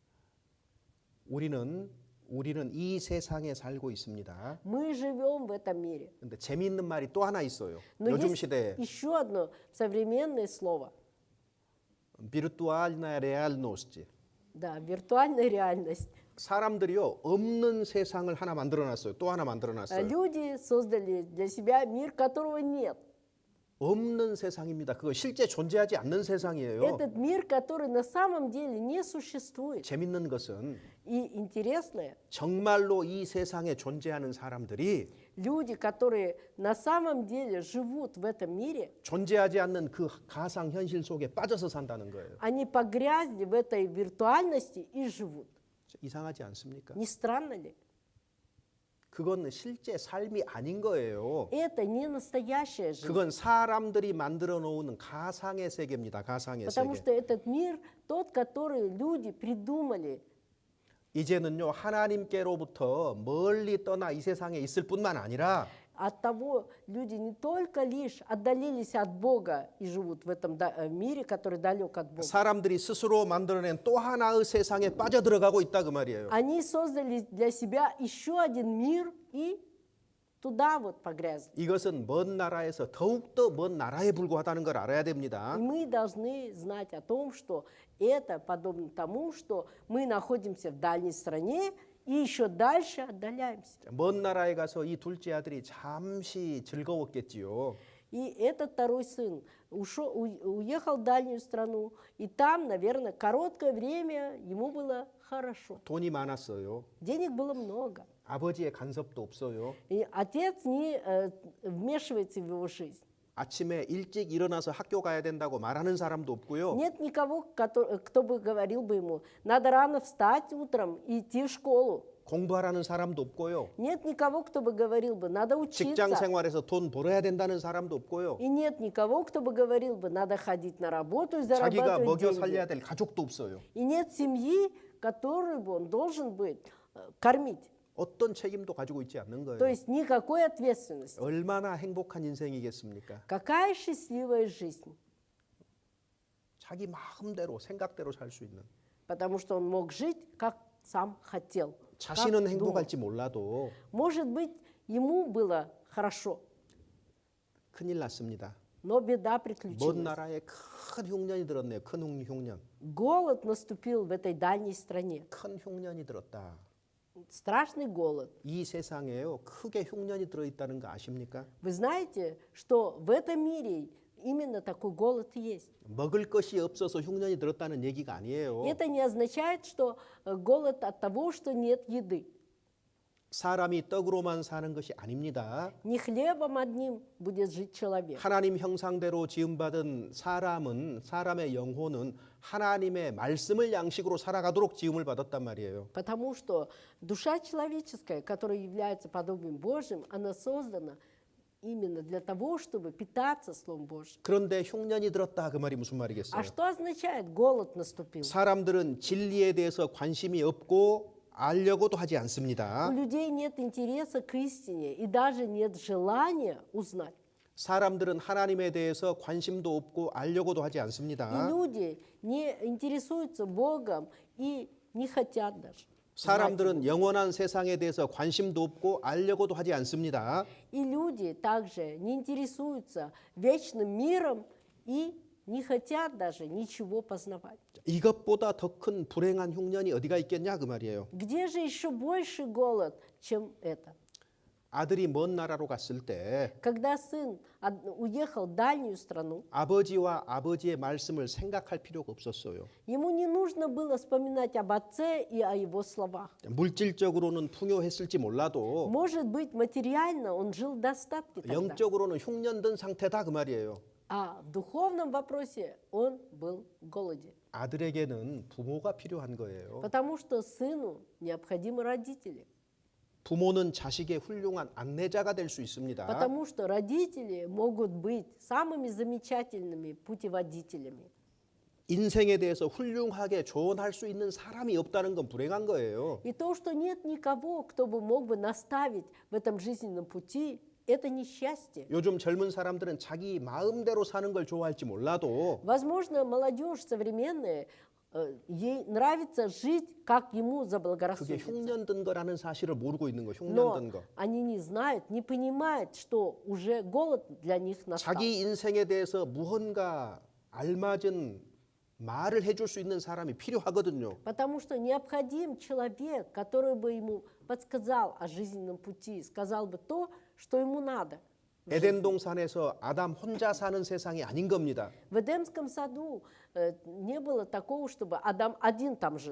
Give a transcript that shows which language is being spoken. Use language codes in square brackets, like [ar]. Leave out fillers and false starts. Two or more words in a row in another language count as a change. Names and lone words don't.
[ko] 우리는 이 세상에 살고 있습니다. [ru] Мы живем в этом мире. [ko] 근데 재미있는 말이 또 하나 있어요. [ru] Но [ko] 요즘 [ru] есть [ko] 시대에 [ru] еще одно современное слово. виртуальная реальность. Да, виртуальная реальность. [ko] 사람들이요 없는 세상을 하나 만들어놨어요. 또 하나 만들어놨어요. [ru] Люди создали для себя мир, которого нет. [ko] 없는 세상입니다. 그거 실제 존재하지 않는 세상이에요. [ru] Этот мир, который на самом деле не существует. [ko] 재밌는 것은 [ru] И интересное, [ko] 정말로 이 세상에 존재하는 사람들이 [ru] люди, которые на самом деле живут в этом мире, [ko] 존재하지 않는 그 가상 현실 속에 빠져서 산다는 거예요. [ru] они погрязли в этой виртуальности и живут. [ko] 이상하지 않습니까? [ru] Не странно ли? [ko] 그건 실제 삶이 아닌 거예요. [ru] Это не настоящая жизнь. [ko] 그건 사람들이 만들어 놓은 가상의 세계입니다. 가상의 [ru] Потому [ko] 세계. [ru] что этот мир, тот, который люди придумали, [ko] 이제는요 하나님께로부터 멀리 떠나 이 세상에 있을 뿐만 아니라 [ru] от того люди не только лишь отдалились от Бога и живут в этом мире, который далек от Бога. [ko] 사람들이 스스로 만들어낸 또 하나의 세상에 빠져들어가고 있다 그 말이에요. [ru] Они создали для себя еще один мир и туда вот погрязли. [ko] 이것은 먼 나라에서 더욱더 먼 나라에 불과하다는 걸 알아야 됩니다. [ru] И мы должны знать о том, что это подобно тому, что мы находимся в дальней стране и еще дальше отдаляемся. [ko] 먼 나라에 가서 이 둘째 아들이 잠시 즐거웠겠지요. [ru] И этот второй сын уехал в дальнюю страну, и там, наверное, короткое время ему было хорошо. [ko] 돈이 많았어요. [ru] Денег было много. [ko] 아버지의 간섭도 없어요. [ru] И отец не вмешивается в его жизнь. [ko] 아침에 일찍 일어나서 학교 가야 된다고 말하는 사람도 없고요. [ru] Нет никого, кто бы говорил бы ему, надо рано встать утром и идти в школу. [ko] 공부하라는 사람도 없고요. [ru] Нет никого, кто бы говорил бы, надо [ko] 직장 [ru] учиться. [ko] 생활에서 돈 벌어야 된다는 사람도 없고요. [ru] И нет никого, кто бы говорил бы, надо ходить на работу и [ko] 자기가 [ru] зарабатывать [ko] 먹여 살려야 [ru] деньги. [ko] 될 가족도 없어요. [ru] И нет семьи, которую бы он должен быть кормить. [ko] 어떤 책임도 가지고 있지 않는 [ru] То [ko] 거예요. [ru] есть никакой ответственности. [ko] 얼마나 행복한 인생이겠습니까? [ru] Какая счастливая жизнь. [ko] 자기 마음대로 생각대로 살 수 있는. [ru] потому что он мог жить, как сам хотел. [ko] 자신은 [ru] как думал. [ko] 행복할지 몰라도 [ru] Может быть, ему было хорошо, [ko] 큰일 났습니다. [ru] но беда [ko] 먼 [ru] приключилась. [ko] 나라에 큰 흉년이 들었네요. 큰 흉년. [ru] Голод наступил в этой дальней стране. [ko] 큰 흉년이 들었다. [ru] Страшный голод. [ko] 이 세상에요. 크게 흉년이 들어있다는 거 아십니까? [ru] Вы знаете, что в этом мире именно такой голод и есть. [ko] 먹을 것이 없어서 흉년이 들었다는 얘기가 아니에요. [ru] Это не означает, что голод от того, что нет еды. [ko] 사람이 떡으로만 사는 것이 아닙니다. [ru] Не хлебом одним будет жить человек. [ko] 하나님 형상대로 지음받은 사람의 영혼은 하나님의 말씀을 양식으로 살아가도록 지음을 받았단 말이에요. [ru] Потому что душа человеческая, которая является подобием Божьим, она создана именно для того, чтобы питаться Словом Божьим. [ko] 그런데 흉년이 들었다 그 말이 무슨 말이겠어요? [ru] А что означает голод наступил? [ko] 사람들은 진리에 대해서 관심이 없고 알려고도 하지 [ru] У [ko] 않습니다. [ru] людей нет интереса к истине и даже нет желания узнать. [ko] 사람들은 하나님에 대해서 관심도 없고 알려고도 하지 [ru] И [ko] 않습니다. [ru] люди не интересуются Богом и не хотят даже. [ko] 사람들은 영원한 세상에 대해서 관심도 없고 알려고도 하지 않습니다. [ru] И люди также не интересуются вечным миром и не хотят даже ничего познавать. [ko] 이것보다 더 큰 불행한 흉년이 어디가 있겠냐 그 말이에요. [ru] Где же еще больше голод, чем это? [ko] 아들이 먼 나라로 갔을 때 [ru] Когда сын уехал в дальнюю страну, [ko] 아버지와 아버지의 말씀을 생각할 필요가 없었어요. [ru] ему не нужно было вспоминать об отце и о его словах. [ko] 물질적으로는 풍요했을지 몰라도 [ru] Может быть, материально он жил в достатке тогда, [ko] 영적으로는 흉년든 상태다 그 말이에요. [ru] а в духовном вопросе он был в голоде. [ko] 아들에게는 부모가 필요한 거예요. [ru] Потому что сыну необходимы родители. [ko] 부모는 자식의 훌륭한 안내자가 될 수 있습니다. [ru] Потому что родители могут быть самыми замечательными путеводителями. [ko] 인생에 대해서 훌륭하게 조언할 수 있는 사람이 없다는 건 불행한 거예요. [ru] И то, что нет никого, кто бы мог бы наставить в этом жизненном пути, это несчастье. [ko] 요즘 젊은 사람들은 자기 마음대로 사는 걸 좋아할지 몰라도 [ru] Возможно, молодежь современная, ей нравится жить, как ему [ko] 그게 [ru] заблагорассудится. [ko] 흉년 든 거라는 사실을 모르고 있는 거, 흉년 [ru] Но [ko] 든 거. [ru] они не знают, не понимают, что уже голод для них настал. [ko] 자기 인생에 대해서 무언가 알맞은 말을 해줄 수 있는 사람이 필요하거든요. [ru] Потому что необходим человек, который бы ему подсказал о жизненном пути, сказал бы то, что ему надо. [ko] 에덴 동산에서 아담 혼자 사는 세상이 아닌 겁니다. [ru] В Эдемском саду не было такого, чтобы Адам один там жил.